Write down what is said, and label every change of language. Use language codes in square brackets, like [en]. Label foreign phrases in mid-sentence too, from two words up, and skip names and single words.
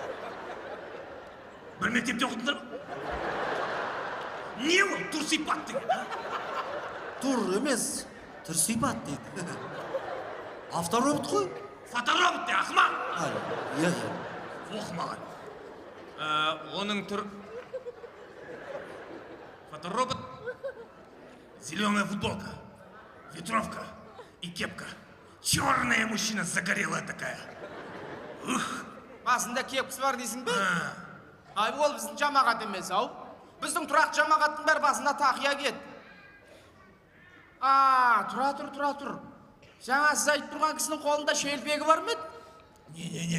[kk] Бір мектепте оқыдыңдар ма? Не ол түр сипат деген, а? Түр емес, түр сипат дейді. Авторобот қой. Фоторобот де, ақымақ. Иә. Оқымаған. Оның түр... Фоторобот. [ru] Зеленая футболка, ветровка и кепка. Черная мужчина загорелая такая. [kk] Басында кепкісі бар дейсің бе? Ол біздің жамағат емес, ау. Біздің тұрақ жамағаттың бәрі басында тақия кет. Тұра тұр. Жаңа сіз айтып тұрған кісінің қолында шелпегі бар ма еді?